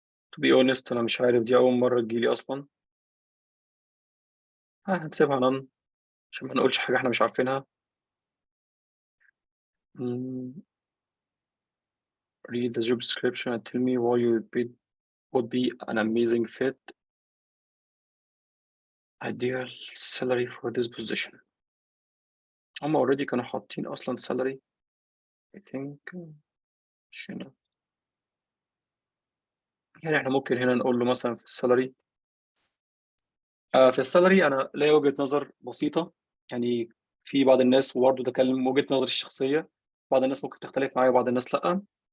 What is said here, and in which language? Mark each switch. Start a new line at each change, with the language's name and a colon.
English: to be honest
Arabic: أنا مش عارف، دي أول مرة تجيلي أصلا. هنسيبها none عشان ما نقولش حاجة احنا مش عارفينها.
English: read the job description and tell me why you would be an amazing fit. ideal salary for this position.
Arabic: هم already كانوا حاطين أصلا
English: salary I think.
Arabic: مش هنا. يعني احنا ممكن هنا نقول له مثلا في السالري. في السالري أنا ليا وجهة نظر بسيطة، يعني في بعض الناس، وبرضه ده كان وجهة نظري الشخصية، بعض الناس ممكن تختلف معايا وبعض الناس لأ.